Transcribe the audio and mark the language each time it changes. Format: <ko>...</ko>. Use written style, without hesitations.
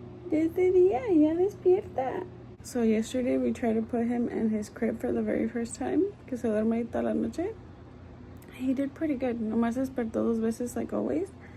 <es>Ya es de día, ya despierta.</es> <en>So yesterday we tried to put him in his crib for the very first time,</en> <es>que se duerme ahí toda la noche.</es> <en>He did pretty good.</en> <es>Nomás despertó 2 veces</es> <en>like always.</en>